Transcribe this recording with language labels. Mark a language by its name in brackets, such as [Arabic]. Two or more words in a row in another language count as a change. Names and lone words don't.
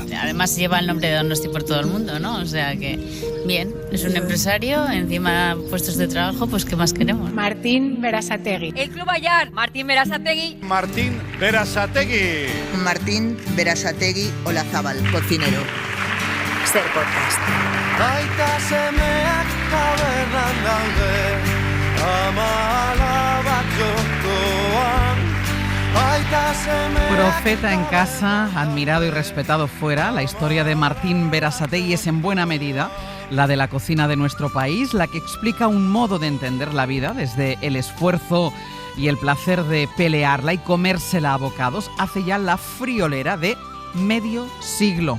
[Spanish] Además lleva el nombre de Donosti por todo el mundo, ¿no? O sea que, bien, es un empresario, encima puestos de trabajo, pues ¿qué más queremos? Martín Berasategui. El Club Ayar, Martín Berasategui. Martín Berasategui. Martín Berasategui Olazábal, cocinero. Ser Podcast. [Basque] Aita semeak tabernan daude, ama alabak jokoan. Aita semeak... [Spanish] Profeta en casa, admirado y respetado fuera, la historia de Martín Berasategui es en buena medida la de la cocina de nuestro país, la que explica un modo de entender la vida desde el esfuerzo y el placer de pelearla y comérsela a bocados hace ya la friolera de medio siglo.